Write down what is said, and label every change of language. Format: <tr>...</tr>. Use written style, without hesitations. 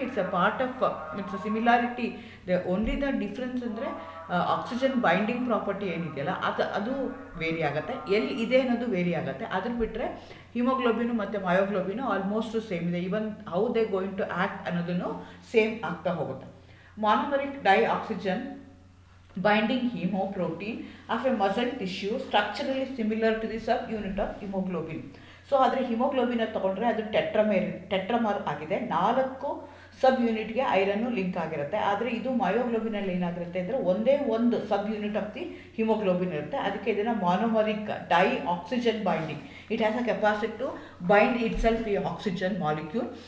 <en>It's a part of it's a similarity. Only the difference</en> <kn>ಅಂದರೆ oxygen binding property ಏನಿದೆಯಲ್ಲ ಅದು very ಆಗುತ್ತೆ, ಎಲ್ಲಿ ಇದೆ ಅನ್ನೋದು ವೇರಿ ಆಗುತ್ತೆ. ಅದ್ರ ಬಿಟ್ಟರೆ ಹಿಮೋಗ್ಲೋಬಿನು ಮತ್ತು ಮಯೋಗ್ಲೋಬಿನು ಆಲ್ಮೋಸ್ಟ್ ಸೇಮ್ ಇದೆ.</kn> <en>even how they going to act</en> <kn>ಅನ್ನೋದನ್ನು ಸೇಮ್ ಆಗ್ತಾ ಹೋಗುತ್ತೆ.</kn> <en>Monomeric dioxygen binding hemoprotein of a muscle tissue structurally similar to the subunit of hemoglobin.</en> <kn>So ಆದರೆ ಹಿಮೋಗ್ಲೋಬಿನ್ ತೊಗೊಂಡ್ರೆ ಅದು ಟೆಟ್ರಮರ್ ಆಗಿದೆ. 4 ಸಬ್ ಯೂನಿಟ್ಗೆ ಐರನ್ನು ಲಿಂಕ್ ಆಗಿರುತ್ತೆ. ಆದರೆ ಇದು ಮಯೋಗ್ಲೋಬಿನಲ್ಲಿ ಏನಾಗಿರುತ್ತೆ ಅಂದರೆ ಒಂದೇ ಒಂದು ಸಬ್ ಯೂನಿಟ್ ಆಫ್ ದಿ ಹಿಮೋಗ್ಲೋಬಿನ್ ಇರುತ್ತೆ. ಅದಕ್ಕೆ ಇದನ್ನು ಮಾನೋಮರಿಕ್ dye oxygen binding,</kn> <en>It has a capacity to bind itself ಈ oxygen molecule.</en>